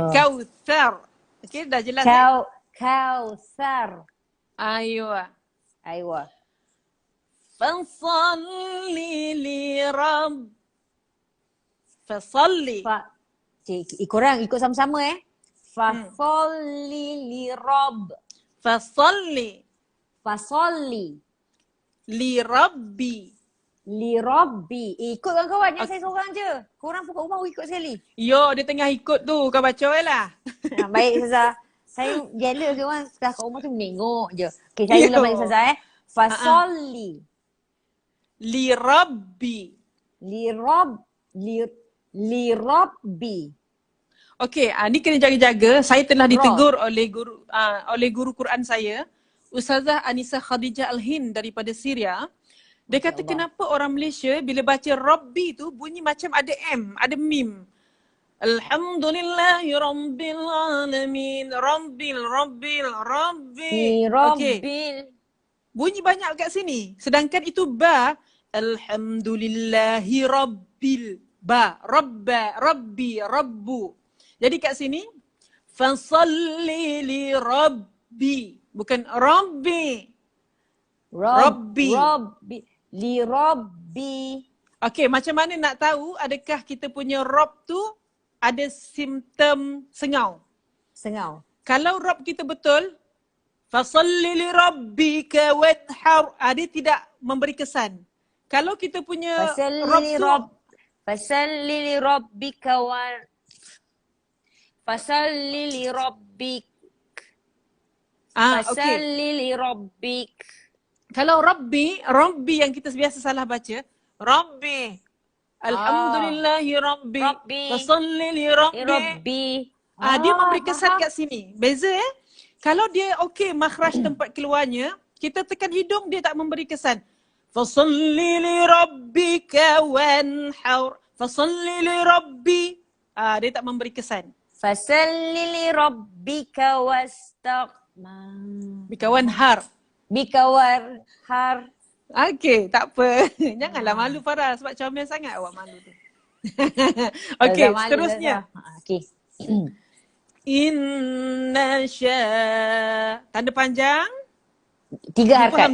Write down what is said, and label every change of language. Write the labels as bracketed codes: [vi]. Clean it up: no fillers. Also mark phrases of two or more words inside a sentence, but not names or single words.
[ms] tu. Kautsar. Okey, dah jelas. Kautsar. Aywa. Aywa. [ar] فصلِّ لِ فصلِّ. [ms] Korang ikut sama-sama [ar] فصلِّ لِ ربّ. Fasalli. Fasolli لِربّي. لِربّي. [ms] Ikut kawan-kawan, yang saya seorang je. Korang pokok rumah ikut sekali. Yo, dia tengah ikut tu. Kau baca lah. Baik Ustazah. Saya jealous ke orang setelah kat rumah tu menengok je. Okay, saya ulang balik Ustazah Fasolli [ar] لِربّي. لِربّي. [ms] Okey, ni kena jaga-jaga. Saya telah ditegur oleh guru Quran saya, Ustazah Anisa Khadijah Al-Hind daripada Syria. Dia kata kenapa orang Malaysia bila baca Rabbi tu bunyi macam ada M, ada mim. [ar] الحمد لله رب العالمين. Rabbi. [ms] Okey. Bunyi banyak kat sini. Sedangkan itu ba. [ar] الحمد لله رب. باء. ربّي. ربُّ. [ms] Jadi kat sini. [ar] فصلِّ لِربّي. [ms] Bukan Rabbi. Rabbi. [ar] لِربّي. [ms] Okey, macam mana nak tahu adakah kita punya Rabb tu ada simptom sengau? Kalau Rabb kita betul, [ar] فصلِّ لِربّك وانحر, [ms] dia tidak memberi kesan. Kalau kita punya Rabb tu [ar] فصلِّ لِربّك فصلِّ لِربّك. فصلِّ لِربّك. [ms] Kalau Rabbi yang kita biasa salah baca, [ar] Rabbi. الحمد لله ربّي. فصلِّ لِربّي. [ms] Dia memberi kesan kat sini. Beza Kalau dia okey makhraj tempat keluarnya, kita tekan hidung dia tak memberi kesan. [ar] فصلِّ لِربّك وانحر. فصلِّ لِربّي. [ms] Dia tak memberi kesan. [ar] فصلِّ لِربّك بك وانحر. [ms] Okey, tak apa. Janganlah malu Farah sebab comel sangat awak malu tu. Okey, seterusnya. Okey. Inna tanda panjang. 3 harakat.